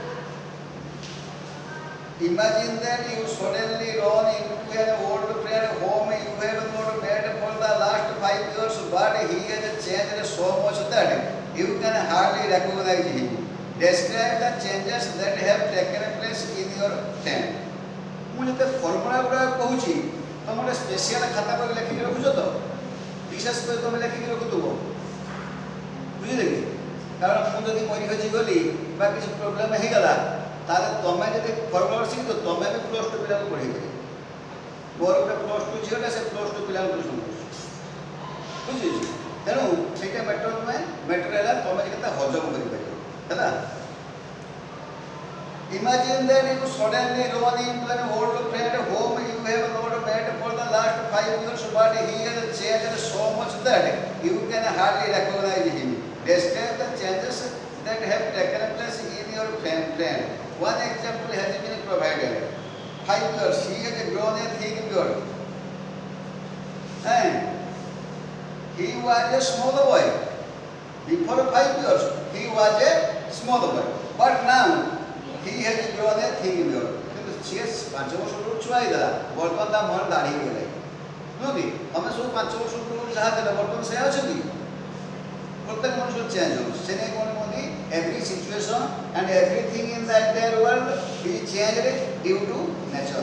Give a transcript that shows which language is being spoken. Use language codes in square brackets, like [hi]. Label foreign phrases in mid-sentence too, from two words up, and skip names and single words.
[en] Imagine that you suddenly run into an old friend whom you have not met for the last 5 years, but he has changed so much that you can hardly recognize him. Describe the changes that have taken place in your friend. [or] ମୁଁ ଯେତେ ଫର୍ମୁଲା ଗୁଡ଼ାକ କହୁଛି ତୁମେ ଗୋଟେ ସ୍ପେଶିଆଲ ଖାତା କରି ଲେଖିକି ରଖୁଛ ତ, ବିଶେଷ କରି ତୁମେ ଲେଖିକି ରଖୁଥିବ, ବୁଝିଲେ କି? କାରଣ ମୁଁ ଯଦି ମରି ହଜି ଗଲି ବା କିଛି ପ୍ରୋବ୍ଲେମ୍ ହେଇଗଲା ତାହେଲେ ତୁମେ ଯଦି ଫର୍ମୁଲା ଶିଖିଛ ତୁମେ ବି +2 ପିଲାଙ୍କୁ ପଢ଼େଇ ପାରିବ। ମୋର ଗୋଟେ +2 ଝିଅଟା ସେ +2 ପିଲାଙ୍କୁ ଟ୍ୟୁସନ୍ କରୁଛି, ବୁଝିଛି? ତେଣୁ ସେଇଟା ମ୍ୟାଟର ନୁହେଁ, ମ୍ୟାଟର ହେଲା ତୁମେ କେତେ ହଜମ କରିପାରିବ ହେଲା। [en] Imagine that you suddenly run into an old friend whom you have not met for the last 5 years, but he has changed so much that you can hardly recognize him. Describe the changes that have taken place in your friend. One example has been provided. 5 years, he has grown a thick beard. And he was a small boy. Before 5 years, he was a small boy. But now, he has grown a thick beard. [or] କିନ୍ତୁ ସିଏ 5 ବର୍ଷ ପୂର୍ବରୁ ଛୁଆ ହେଇଥିଲା, ବର୍ତ୍ତମାନ ତା ମୁହଁରେ ଦାଢ଼ି ହେଇଗଲା, ନୁହଁ କି? ଆମେ ସବୁ 5 ବର୍ଷ ପୂର୍ବରୁ ଯାହା ଥିଲା ବର୍ତ୍ତମାନ ସେୟା ଅଛନ୍ତି। ପ୍ରତ୍ୟେକ ମଣିଷ ଚେଞ୍ଜ ହେଉଛି। ସେ ନେଇ କ'ଣ କୁହନ୍ତି, [en] every situation and everything in the entire world is changed due to nature.